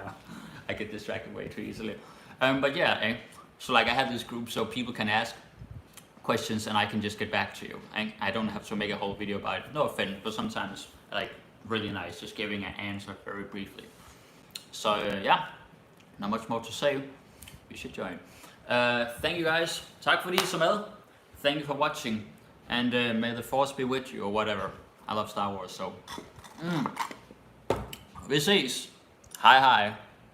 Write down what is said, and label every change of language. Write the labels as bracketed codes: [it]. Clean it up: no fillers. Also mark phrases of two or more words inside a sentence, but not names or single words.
[en] I get distracted way too easily. But yeah, so like I have this group so people can ask questions and I can just get back to you. I don't have to make a whole video about it. No offense, but sometimes like really nice just giving an answer very briefly. So yeah, not much more to say. You should join. Thank you guys. [da] Tak fordi I så med. [en] Thank you for watching. And may the force be with you or whatever. I love Star Wars, so. [da] Vi ses. Hej hej.